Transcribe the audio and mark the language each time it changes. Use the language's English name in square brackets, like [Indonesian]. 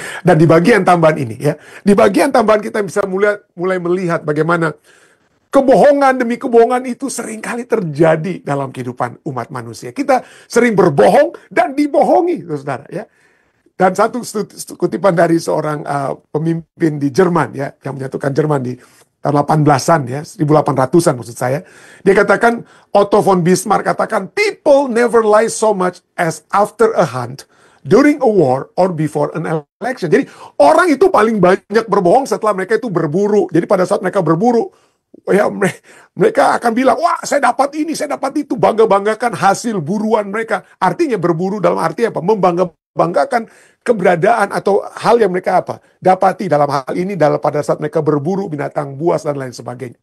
[Indonesian] Dan di bagian tambahan ini ya, di bagian tambahan kita bisa mulai melihat bagaimana kebohongan demi kebohongan itu seringkali terjadi dalam kehidupan umat manusia. Kita sering berbohong dan dibohongi, saudara ya. Dan satu kutipan dari seorang pemimpin di Jerman ya, yang menyatukan Jerman di tahun 18-an ya, 1800-an maksud saya. Dia katakan, [English] Otto von Bismarck katakan, people never lie so much as after a hunt, during a war, or before an election. [Indonesian] Jadi orang itu paling banyak berbohong setelah mereka itu berburu. Jadi pada saat mereka berburu, ya mereka akan bilang, wah saya dapat ini, saya dapat itu, bangga-banggakan hasil buruan mereka. Artinya berburu dalam arti apa? Membanggakan keberadaan atau hal yang mereka dapati dalam hal ini pada saat mereka berburu binatang buas dan lain sebagainya.